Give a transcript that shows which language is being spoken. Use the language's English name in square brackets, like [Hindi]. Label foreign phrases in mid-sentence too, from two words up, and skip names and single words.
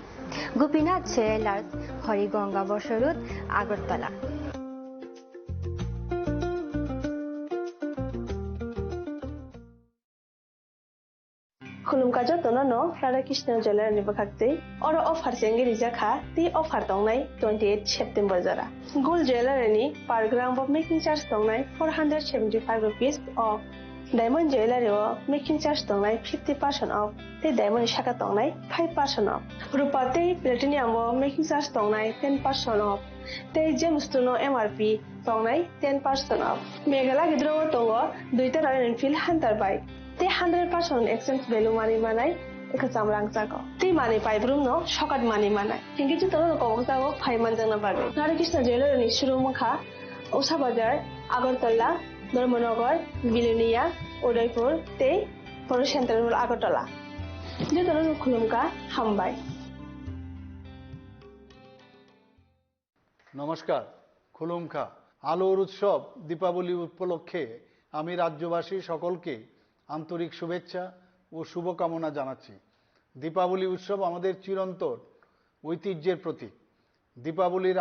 [Kok Borok] Gopinath Jewelers, Horigonga Boshurut, Agartala. Khulumkajo tonono Radhakrishna Jewelry ni bakakte oro offer sengi rijaka ti offer tongnai 28 September jara. [English] Gold jewelry [Kok Borok] ni [English] per gram of making charge [Kok Borok] tongnai [English] 475 rupees off. Diamond jewelry [Kok Borok] o [English] making charge tongnai 50% off. [Kok Borok] Te diamond shaka tongnai 5% off. Rupa te platinum o [English] making charge [Kok Borok] tongnai 10% off. Te gemstone MRP tongnai 10% off. Megala gidro tongo duita Royal Enfield Hunter bike. Te [English] 100% exchange value money [Kok Borok] manai ekacham rangchako te money pai brum no shokat money manai hingi ju tono koboksago phaiman jangna babe Radhakrishna Jewelry ni shurumukha Usha Bazar Agartala Dharmanagar Bilonia Udaipur te Poro Central Agartala je tono khulumka hambai [Bangla] নমস্কার খুলুমখা আলোর উৎসব দীপাবলি উপলক্ষে আমি রাজ্যবাসী সকলকে আন্তরিক শুভেচ্ছা ও শুভকামনা জানাচ্ছি দীপাবলি উৎসব আমাদের চিরন্তন ঐতিহ্যের প্রতীক দীপাবলির